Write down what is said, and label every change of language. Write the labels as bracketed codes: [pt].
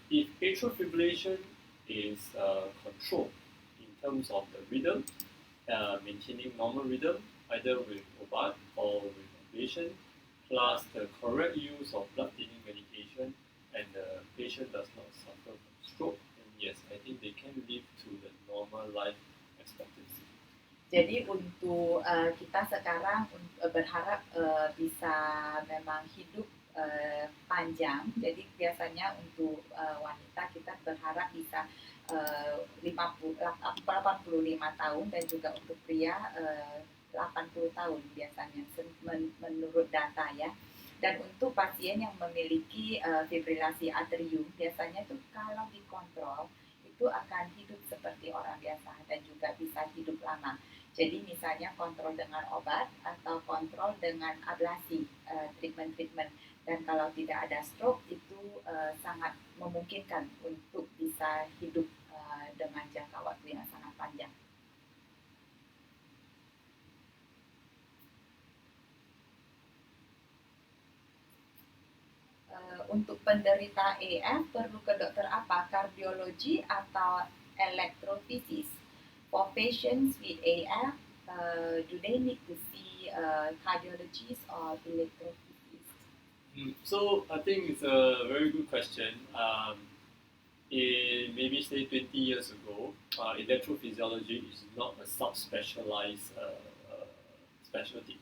[en] If atrial fibrillation is controlled in terms of the rhythm, maintaining normal rhythm, either with [id] Mengobati [en] or with ablation, plus the correct use of blood thinning medication, and the patient does not suffer from stroke, then yes, I think they can live to the normal life expectancy. [id] Jadi untuk kita sekarang berharap bisa memang hidup panjang. Jadi biasanya untuk wanita kita berharap bisa 85 tahun, dan juga untuk pria 80 tahun biasanya menurut data ya. Dan untuk pasien yang memiliki fibrilasi atrium, biasanya itu kalau dikontrol itu akan hidup seperti orang biasa dan juga bisa hidup lama. Jadi misalnya kontrol dengan obat atau kontrol dengan ablasi, treatment. Dan kalau tidak ada stroke itu sangat memungkinkan untuk bisa hidup dengan jangka waktu yang sangat panjang. Untuk penderita AF perlu ke dokter apa? Kardiologi atau electrophysiologist? [en] For patients with AF, do they need to see cardiologist or electrophysiologist? So I think it's a very good question. Maybe say 20 years ago, electrophysiology is not a subspecialized specialty.